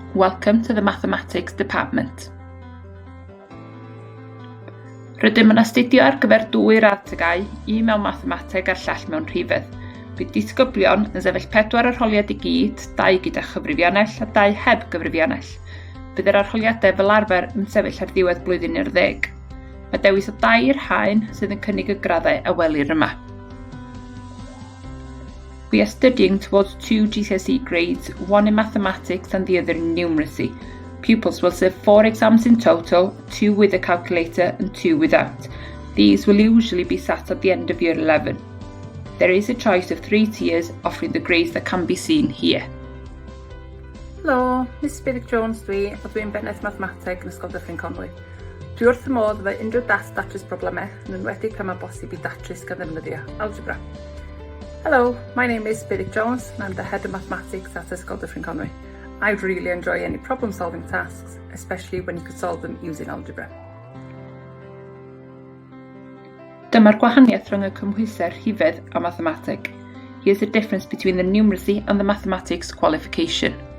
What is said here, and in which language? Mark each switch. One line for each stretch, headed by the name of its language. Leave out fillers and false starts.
English: Welcome to the Mathematics Department.
Welsh: Rydym yn astudio ar gyfer dwy radd TGAU, un mewn Mathemateg a'r llall mewn rhifedd. Bydd disgyblion yn sefyll 4 arholiad i gyd, 2 gyda chyfrifiannell a 2 heb gyfrifiannell. Bydd yr arholiadau fel arfer yn sefyll ar ddiwedd blwyddyn 10. Mae dewis o 2 i'r haen sydd yn cynnig y graddau a welir yma.
English: We are studying towards 2 GCSE grades, one in mathematics and the other in numeracy. Pupils will serve 4 exams in total, 2 with a calculator and 2 without. These will usually be sat at the end of year 11. There is a choice of 3 tiers offering the grades that can be seen here.
Welsh: Helo, Miss Jones dwi, a dwi'n bennaeth Mathemateg yn Ysgol Dyffryn Conwy. Dwi wrth y modd efo unrhyw datrys problemau, yn enwedig pan mae bosib i datrys gan ddefnyddio algebra.
English: Hello, my name is Billy Jones and I'm the Head of Mathematics at Ysgol Dyffryn Conwy. I really enjoy any problem-solving tasks, especially when you could solve them using algebra.
Welsh: Dyma'r gwahaniaeth rhwng y cymhwyser rhifedd a mathemateg.
English: Here's the difference between the numeracy and the mathematics qualification.